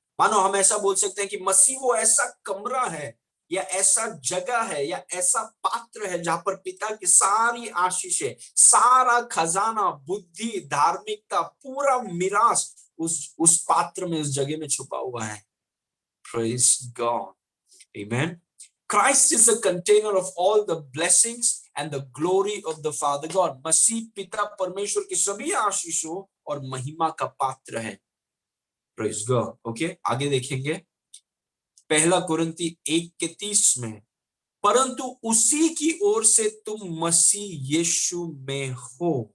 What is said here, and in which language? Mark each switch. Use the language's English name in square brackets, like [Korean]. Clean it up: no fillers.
[Hindi] मानो हम ऐसा बोल सकते हैं कि मसीह वो ऐसा कमरा है या ऐसा जगह है या ऐसा पात्र है जहां पर पिता की सारी आशीषें, सारा खजाना, बुद्धि, धार्मिकता, पूरा मिरास उस पात्र में, उस जगह में छुपा हुआ है। [English] Praise God. Amen. Christ is the container of all the blessings and the glory of the Father God. [Hindi] मसीह पिता परमेश्वर की सभी आशीषों और महिमा का पात्र है। Praise God. Okay, आगे देखेंगे। पहला कुरिन्ती 1:30 में, परंतु उसी की ओर से तुम मसीह यीशु में हो।